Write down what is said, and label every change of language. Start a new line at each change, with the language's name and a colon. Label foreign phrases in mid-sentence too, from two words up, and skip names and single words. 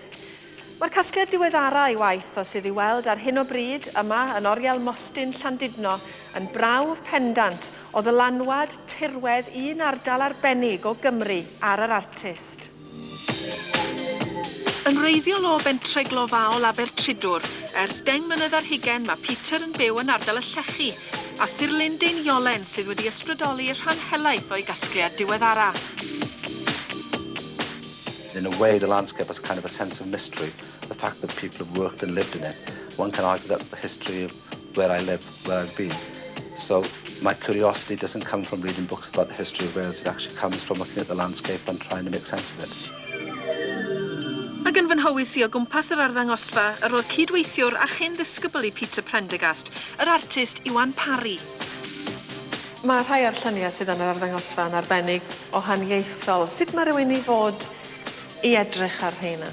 Welsh: Mae'r casgliad diweddara i waith o sydd i weld ar hyn o bryd yma yn Oriel Mostyn Llandudno yn brawf pendant o ddylanwad tirwedd un ardal arbennig o Gymru ar yr artist. Yn wreiddiol o bentre glofaol Abertridwr, ers 10 mlynedd ar hugain mae Peter yn byw yn ardal y Llechi a thirlun deiniolen sydd wedi ysbrydoli rhan helaeth o'i gasgliad diweddara.
English: In a way, the landscape has kind of a sense of mystery. The fact that people have worked and lived in it. One can argue that's the history of where I live, where I've been. So my curiosity doesn't come from reading books about the history of Wales. It actually comes from looking at the landscape and trying to make sense of it.
Welsh: Ac yn fy nhywys i o gwmpas yr arddangosfa, yr oedd cydweithiwr a chyn ddisgybl i Peter Prendergast, yr artist Iwan Parry. Mae rhai o'r lluniau sydd yn yr arddangosfa yn arbennig o haniaethol. Sut mae rhywun i fod i edrych ar rheina?